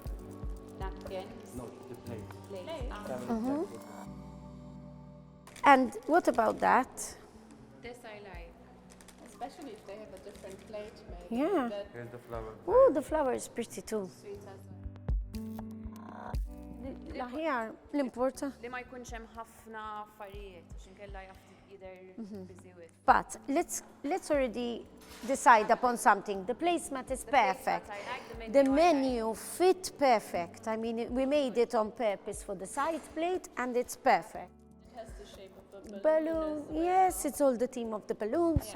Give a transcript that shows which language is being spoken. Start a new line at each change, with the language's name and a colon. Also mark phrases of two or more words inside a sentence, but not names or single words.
English: Napkin? No, the plate. And what about that? This I like, especially if they have a different plate made. Yeah. Here's the flower. Oh, the flower is pretty too. Sweet as
Maltese: L-aħjar, l-importa. Li ma jkunx hemm ħafna affarijiet għax inkella jafti
English: they're busy with. But let's already decide upon something. The placemat is perfect. I like The menu fit perfect. I mean, we made it on purpose for the side plate, and it's perfect. It has the shape of the Balloon, yes, it's all the theme of the balloons.